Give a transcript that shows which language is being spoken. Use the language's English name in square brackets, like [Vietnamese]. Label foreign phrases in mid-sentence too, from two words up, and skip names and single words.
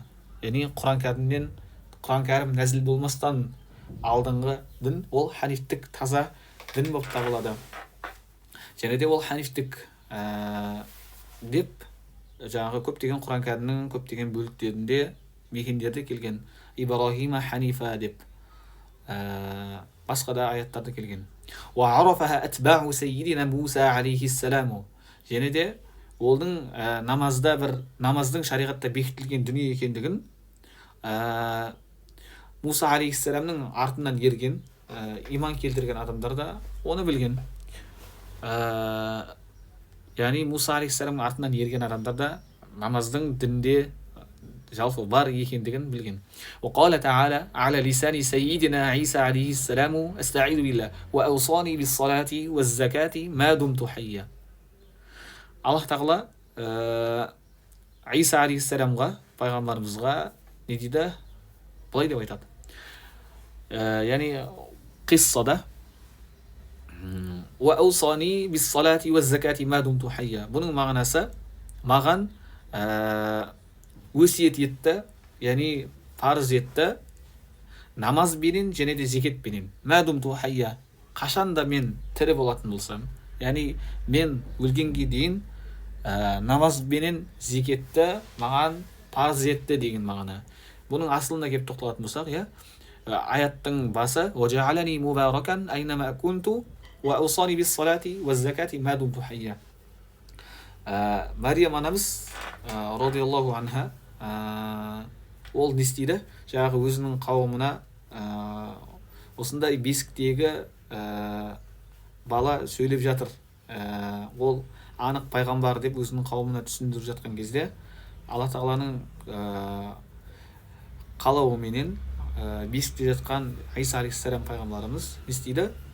[Kazakh] яғни Құран кәрім нәзіл болмастан алдыңғы дін ол ханифтік таза дін болып табылады. және де ол ханифтік деп жаңағы көптеген Құран кәрімнің көптеген бөліктерінде мекендерде келген. [Arabic] إبراهيم حنيفا [Kazakh] деп басқа да аяттарда келген. [Arabic] وعرفها أتباع سيدنا موسى عليه السلام [Kazakh] және де олдың намаздың шариғатта бекітілген дүние екендігін Муса алейхиссаламның артынан ерген иман келтірген адамдар да оны білген. яғни Муса алейхиссаламның артынан ерген адамдар да намаздың дінде жалпы бар екендігін білген. [Arabic] وقال تعالى على لسان سيدنا عيسى عليه السلام استعيذ بالله وأوصاني بالصلاة والزكاة ما دمت حيا. [Kazakh] Аллах тағала Иса алейхиссаламға, пайғамбарымызға не дейді? Былай деп айтады. яғни қиссада [Arabic] وأوصاني بالصلاة والزكاة ما دمت حيا. [Kazakh] бұның мағынасы маған өсиет етті, яғни парыз етті намазбенен және де зекетпенен. [Arabic] ما دمت حيا. [Kazakh] қашанда мен тірі болатын болсам, яғни мен өлгенге дейін намазбенен зекетті маған парыз етті деген мағына. бұның асылына келіп тоқталатын болсақ, аяттың басы [Arabic] وَجَعَلَنِي مُبَارَكًا أَيْنَمَا كُنْتُ وأوصاني بالصلاة والزكاة ما دمت حيا. [Kazakh] Мариям анамыз [Arabic] رضي الله عنها [Kazakh] ол не істейді? Жаңағы өзінің қауымына осындай бесіктегі бала сөйлеп жатыр. Ол анық пайғамбар деп өзінің қауымына түсіндіріп жатқан кезде Алла тағаланың қалауыменен бесікте жатқан Иса алейхиссалам пайғамбарымыз не істейді?